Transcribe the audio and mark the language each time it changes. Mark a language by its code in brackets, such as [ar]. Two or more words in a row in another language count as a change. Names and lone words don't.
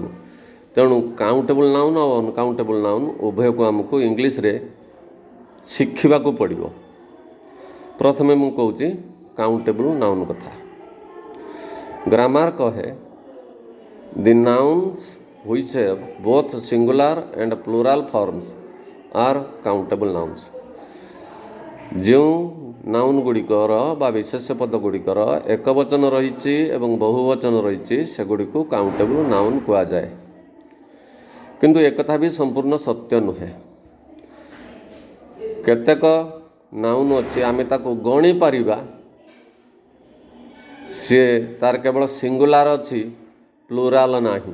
[or] ତେଣୁ [en] countable noun [or] ଆଉ [en] uncountable noun [or] ଉଭୟକୁ ଆମକୁ ଇଂଲିଶରେ ଶିଖିବାକୁ ପଡ଼ିବ। ପ୍ରଥମେ ମୁଁ କହୁଛି [en] countable noun [or] କଥା। ଗ୍ରାମାର କହେ [en] the nouns which have both singular and plural forms are countable nouns। [or] ଯେଉଁ ନାଉନ୍ ଗୁଡ଼ିକର ବା ବିଶେଷ୍ୟ ପଦ ଗୁଡ଼ିକର ଏକବଚନ ରହିଛି ଏବଂ ବହୁବଚନ ରହିଛି ସେଗୁଡ଼ିକୁ [en] countable noun [or] କୁହାଯାଏ। କିନ୍ତୁ ଏକଥା ବି ସମ୍ପୂର୍ଣ୍ଣ ସତ୍ୟ ନୁହେଁ। କେତେକ ନାଉନ୍ ଅଛି ଆମେ ତାକୁ ଗଣି ପାରିବା, ସିଏ ତାର କେବଳ ସିଙ୍ଗୁଲାର ଅଛି, ପ୍ଲୁରାଲ ନାହିଁ।